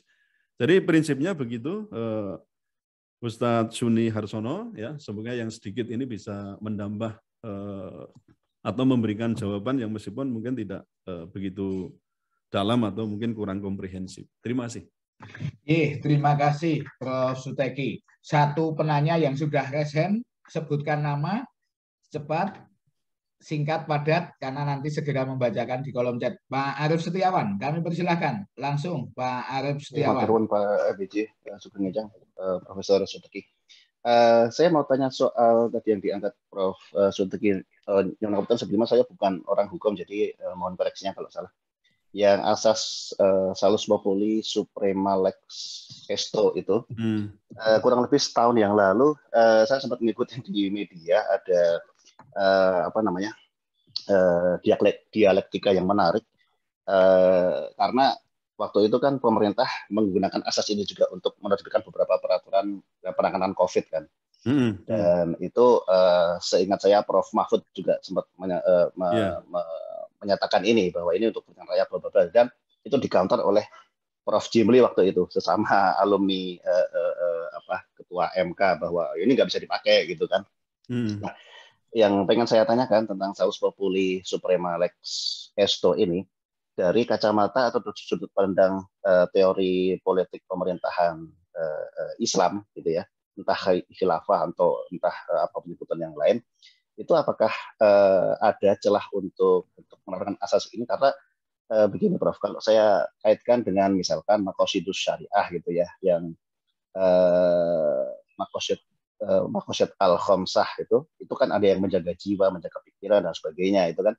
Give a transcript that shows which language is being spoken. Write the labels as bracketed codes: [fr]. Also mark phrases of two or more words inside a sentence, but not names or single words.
[id] Jadi prinsipnya begitu, Ustadz Suni Harsono ya, semoga yang sedikit ini bisa menambah atau memberikan jawaban yang meskipun mungkin tidak begitu dalam atau mungkin kurang komprehensif. Terima kasih. Terima kasih Prof. Suteki. Satu penanya yang sudah resen, sebutkan nama, cepat, singkat, padat, karena nanti segera membacakan di kolom chat. Pak Arif Setiawan, kami persilahkan. Langsung Pak Arif Setiawan. [jv] Maturun Pak BJ, Sugeng Ngejang, Profesor Suteki. [id] Saya mau tanya soal tadi yang diangkat Prof. Suteki. Yang sebelumnya saya bukan orang hukum, jadi mohon koreksinya kalau salah. Yang asas [la] salus populi suprema lex esto [id] itu kurang lebih setahun yang lalu saya sempat mengikuti di media ada dialektika yang menarik karena waktu itu kan pemerintah menggunakan asas ini juga untuk menerbitkan beberapa peraturan penanganan COVID kan. Dan itu seingat saya Prof. Mahfud juga sempat menyatakan ini bahwa ini untuk kepentingan rakyat bla bla bla, dan itu di-counter oleh Prof. Jimli waktu itu sesama alumni ketua MK bahwa ini nggak bisa dipakai gitu kan. Nah, yang pengen saya tanyakan tentang [la] salus populi suprema lex esto [id] ini dari kacamata atau sudut pandang teori politik pemerintahan Islam gitu ya, entah khilafah atau entah apa penyebutan yang lain, itu apakah ada celah untuk menerapkan asas ini? Karena begini Prof, kalau saya kaitkan dengan misalkan [ar] مقاصد الشريعة [id] gitu ya, yang [ar] المقاصد الخمسة [id] itu kan ada yang menjaga jiwa, menjaga pikiran dan sebagainya itu kan.